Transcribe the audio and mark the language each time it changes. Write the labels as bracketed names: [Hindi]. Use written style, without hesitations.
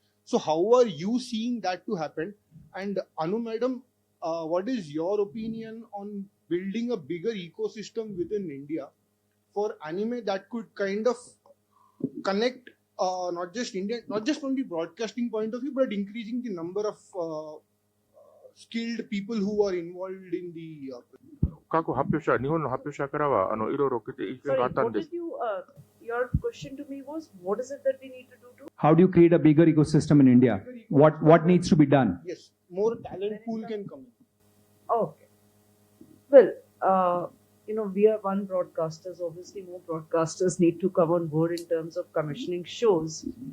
[English] So how are you seeing that to happen? And Anu madam, what is your opinion on building a bigger ecosystem within India for anime that could kind of connect not just India, not just from the broadcasting point of view, but increasing the number of skilled people who are involved in the [Japanese] 過去発表者、日本の発表者からはいろいろ意見があったんです。 [English] Your question to me was, what is it that we need to do to? How do you create a bigger ecosystem in India? What needs to be done? Yes, more talent pool can come in. Okay. Well, we are one broadcasters. Obviously, more broadcasters need to come on board in terms of commissioning shows.